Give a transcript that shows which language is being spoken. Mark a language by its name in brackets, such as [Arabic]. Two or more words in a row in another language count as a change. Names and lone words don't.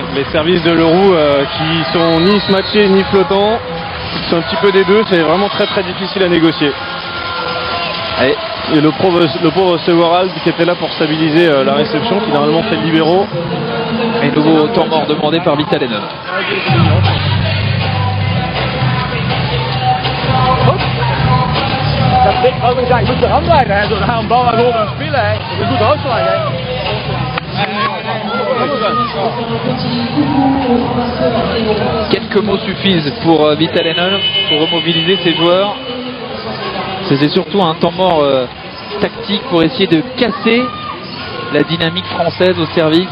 [French] Les services de Leroux qui sont ni smatchés ni flottants, qui sont un petit peu des deux, c'est vraiment très très difficile à négocier. Et le pauvre Severald qui était là pour stabiliser la réception, qui normalement fait le libéraux. Et nouveau temps mort demandé par Vitalenen. [Dutch] Je moet de hand leggen, hè. Door een bal naar boven spelen, hè. Je moet de hand leggen, [French] Quelques mots suffisent pour Vitalenen pour remobiliser ses joueurs. C'était surtout un temps mort tactique pour essayer de casser la dynamique française au service.